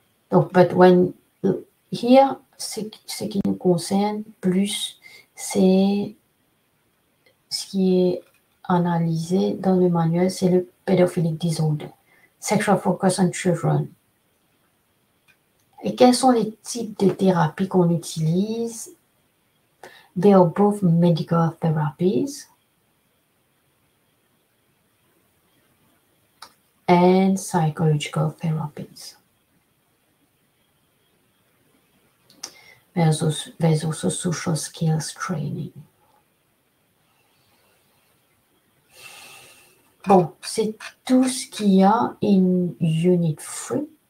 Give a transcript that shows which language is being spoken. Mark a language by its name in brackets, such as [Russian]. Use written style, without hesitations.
[French] Donc, [English] but when here, [French] ce qui nous concerne plus, c'est ce qui est analysé dans le manuel, c'est le [English] pedophilic disorder, sexual focus on children. [French] Et quels sont les types de thérapies qu'on utilise? [English] They are both medical therapies and psychological therapies. There's also social skills training. [French] Bon, c'est tout ce qu'il y a [English] in Unit 3.